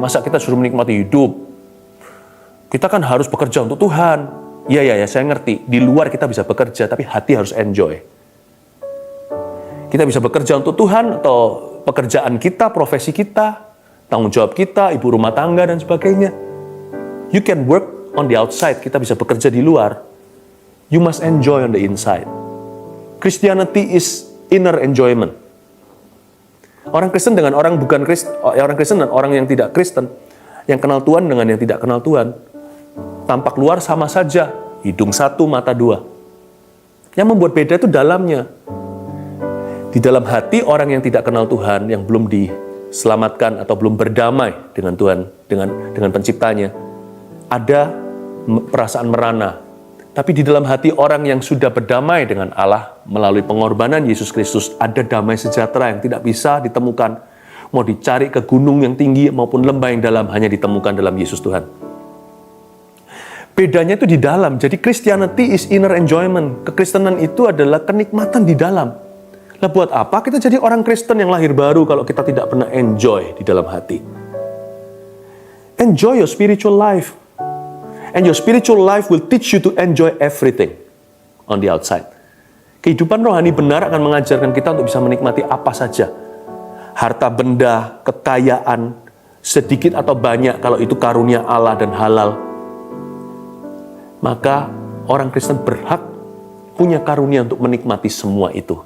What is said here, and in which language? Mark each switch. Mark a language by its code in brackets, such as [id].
[id] Masa kita suruh menikmati hidup? Kita kan harus bekerja untuk Tuhan. Iya, saya ngerti. Di luar kita bisa bekerja, tapi hati harus enjoy. Kita bisa bekerja untuk Tuhan atau pekerjaan kita, profesi kita, tanggung jawab kita, ibu rumah tangga, dan sebagainya. [en] You can work on the outside. [id] Kita bisa bekerja di luar. [en] You must enjoy on the inside. Christianity is inner enjoyment. [id] Orang Kristen dengan orang bukan Kristen, orang Kristen dan orang yang tidak Kristen, yang kenal Tuhan dengan yang tidak kenal Tuhan, tampak luar sama saja, hidung satu, mata dua. Yang membuat beda itu dalamnya. Di dalam hati orang yang tidak kenal Tuhan, yang belum diselamatkan atau belum berdamai dengan Tuhan, dengan penciptanya, ada perasaan merana. Tapi di dalam hati orang yang sudah berdamai dengan Allah melalui pengorbanan Yesus Kristus, ada damai sejahtera yang tidak bisa ditemukan. Mau dicari ke gunung yang tinggi maupun lembah yang dalam, hanya ditemukan dalam Yesus Tuhan. Bedanya itu di dalam. [en] Jadi Christianity is inner enjoyment. [id] Kekristenan itu adalah kenikmatan di dalam. Lah buat apa kita jadi orang Kristen yang lahir baru kalau kita tidak pernah enjoy di dalam hati? [en] Enjoy your spiritual life. And your spiritual life will teach you to enjoy everything on the outside. [id] Kehidupan rohani benar akan mengajarkan kita untuk bisa menikmati apa saja. Harta benda, kekayaan, sedikit atau banyak kalau itu karunia Allah dan halal. Maka orang Kristen berhak punya karunia untuk menikmati semua itu.